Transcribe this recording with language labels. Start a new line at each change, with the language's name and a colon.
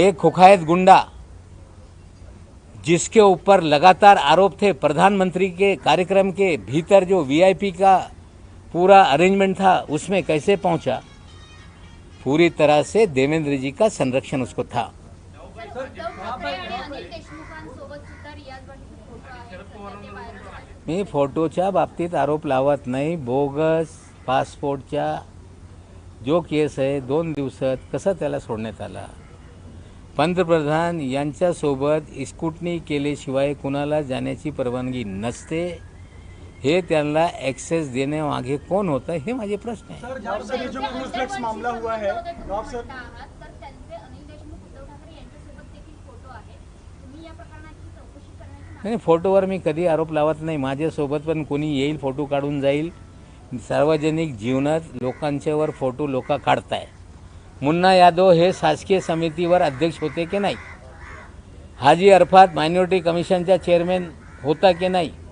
Hindi: एक कुख्यात गुंडा जिसके ऊपर लगातार आरोप थे, प्रधानमंत्री के कार्यक्रम के भीतर जो वीआईपी का पूरा अरेंजमेंट था उसमें कैसे पहुंचा। पूरी तरह से देवेंद्र जी का संरक्षण उसको था।
Marathi: उद्धव ठाकरे आणि अनिल देशमुखांसोबत सुद्धा रियाज भाटीचे फोटो आहेत सध्या ते व्हायरल आहेत। मी फोटोच्या बाबतीत आरोप लावत नाही। बोगस पासपोर्टच्या जो केस आहे 2 दिवसात कसा त्याला सोडण्यात आला। पंतप्रधान यांच्यासोबत स्कूटनी केल्याशिवाय कुणाला जाण्याची परवानगी नसते। हे त्यांना ॲक्सेस देण्यामागे कोण होतं हे माझे प्रश्न आहे।
Hindi: सर जहाँ से ये जो क्रूज फ्लेक्स मामला हुआ है नवाब सर,
Marathi: तर त्यांचे अनिल देशमुख उद्धव ठाकरे यांच्यासोबत देखील फोटो आहे। तुम्ही या प्रकरणाची चौकशी करण्याची नाही, फोटोवर मी कधी आरोप लावत नाही। माझ्यासोबत पण कोणी येईल, फोटो काढून जाईल। सार्वजनिक जीवनात लोकांच्यावर फोटो लोक काढताय। मुन्ना यादव हे शासकीय समितीवर अध्यक्ष होते की नाही? हाजी अरफात मायनॉरिटी कमिशनचा चेअरमॅन होता की नाही?